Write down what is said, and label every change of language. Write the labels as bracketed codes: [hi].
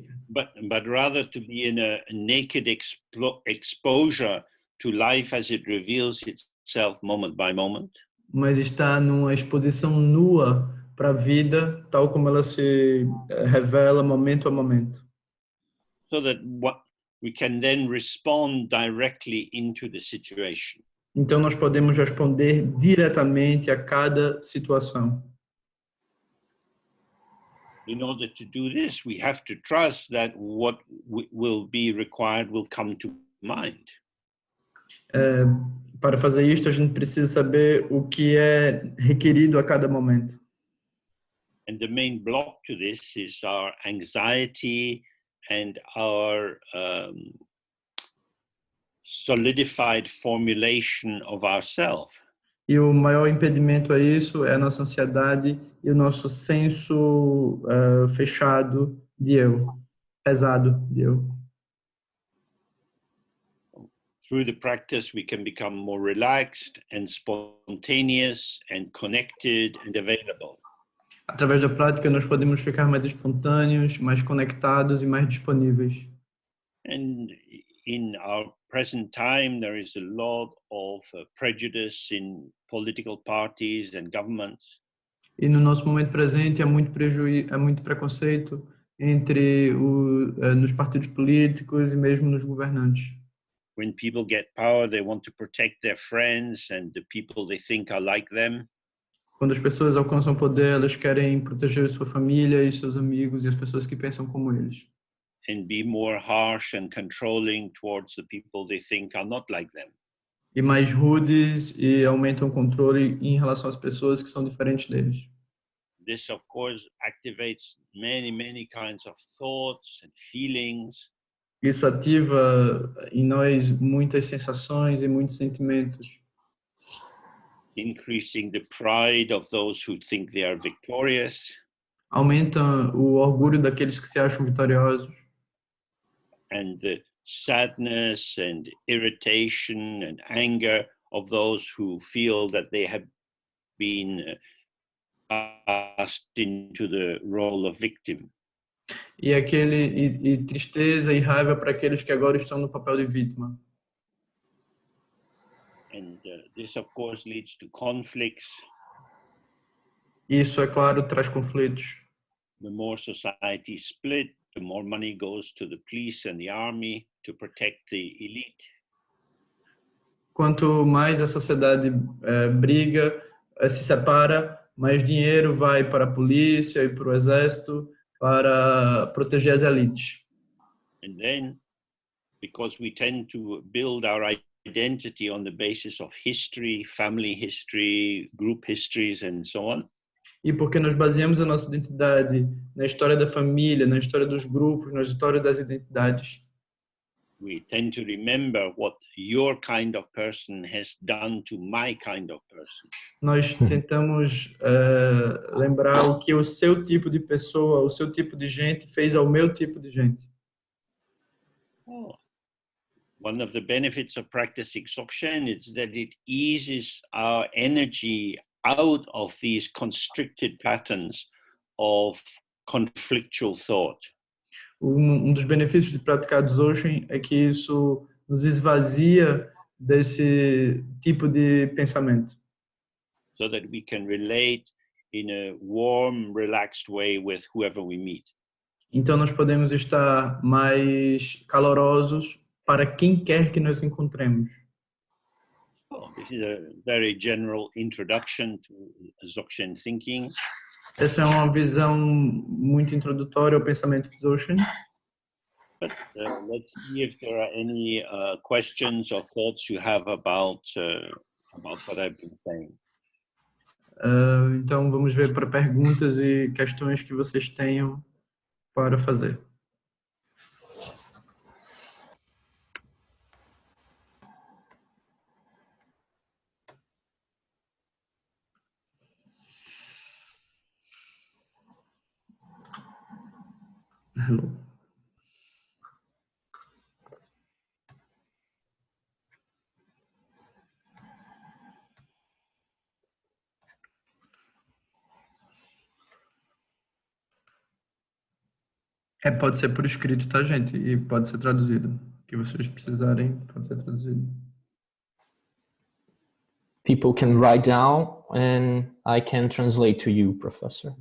[en] But rather to be in a naked exposure to life as it reveals itself moment by moment. [pt] Mas está numa exposição nua para a vida, tal como ela se revela momento a momento. [en] So that we can then respond directly into the situation. [pt] Então nós podemos responder diretamente a cada situação. [en] In order to do this, we have to trust that what will be required will come to mind. [pt] Para fazer isto, a gente precisa saber o que é requerido a cada momento. [en] And the main block to this is our anxiety and our solidified formulation of ourself. [pt] E o maior impedimento a isso é a nossa ansiedade e o nosso senso fechado de eu, pesado de eu. [en] Through the practice, we can become more relaxed and spontaneous and connected and available. [pt] Através da prática, nós podemos ficar mais espontâneos, mais conectados e mais disponíveis. [en] And in our present time, there is a lot of prejudice in political parties and governments. [pt] E no nosso momento presente há muito preconceito nos partidos políticos e mesmo nos governantes. [en] When people get power, they want to protect their friends and the people they think are like them. [pt] Quando as pessoas alcançam poder, elas querem proteger sua família e seus amigos e as pessoas que pensam como eles. [en] And be more harsh and controlling towards the people they think are not like them. [pt] E mais rudes e aumentam o controle em relação às pessoas que são diferentes deles. [en] This, of course, activates many kinds of thoughts and feelings. [pt] Isso ativa em nós muitas sensações e muitos sentimentos. [en] Increasing the pride of those who think they are victorious. [pt] aumenta o orgulho daqueles que se acham vitoriosos. [en] And the sadness and irritation and anger of those who feel that they have been cast into the role of victim. [pt] E tristeza e raiva para aqueles que agora estão no papel de vítima. [en] And this, of course, leads to conflicts. [pt] Isso, é claro, traz conflitos. [en] The more society is split, the more money goes to the police and the army to protect the elite. [pt] Quanto mais a sociedade briga, se separa, mais dinheiro vai para a polícia e para o exército para proteger as elites. [en] And then, because we tend to build our identity on the basis of history, family history, group histories, and so on. [pt] E porque nós baseamos a nossa identidade na história da família, na história dos grupos, na história das identidades. [en] We tend to remember what your kind of person has done to my kind of person. [pt] Nós tentamos lembrar o que o seu tipo de pessoa, o seu tipo de gente fez ao meu tipo de gente. Oh. [en] One of the benefits of practicing Dzogchen is that it eases our energy out of these constricted patterns of conflictual thought. [pt] Dos benefícios de praticar Dzogchen é que isso nos esvazia desse tipo de pensamento. [en] So that we can relate in a warm, relaxed way with whoever we meet. [pt] Então nós podemos estar mais calorosos para quem quer que nós encontremos. [en] Oh, this is a very general introduction to Dzogchen thinking. [pt] Essa é uma visão muito introdutória ao pensamento de Dzogchen. [en] But let's see if there are any questions or thoughts you have about what I've been saying. [pt] Então vamos ver para perguntas e questões que vocês tenham para fazer. [en] Hello. [pt] Pode ser por escrito, tá, gente? E pode ser traduzido. O que vocês precisarem, pode ser traduzido. [en] People can write down and I can translate to you, Professor.